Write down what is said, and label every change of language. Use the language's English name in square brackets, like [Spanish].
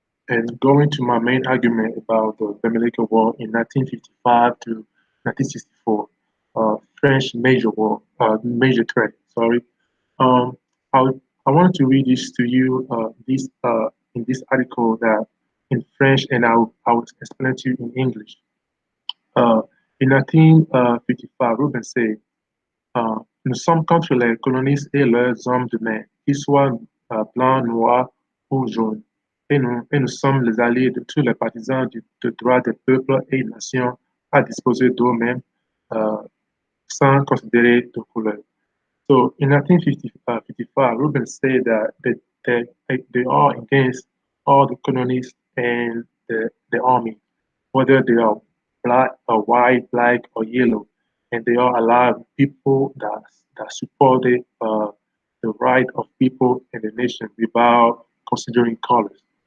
[English] And going to my main argument about the Bamileke War in 1955 to 1964, French major threat. Sorry, I wanted to read this to you. In this article that in French, and I will explain to you in English. In 1955, Ruben said, [French] nous sommes contre les colonistes et leurs hommes de main, qu'ils soient blancs, noirs ou jaunes. Et nous sommes les alliés de tous les partisans du droit des peuples et nations à disposer d'eux-mêmes sans considérer de couleur. [English] So in 1955, Ruben said that they are against all the colonists and the army, whether they are black or white, black or yellow, and they are allowed people that supported the right of people in the nation without considering colors.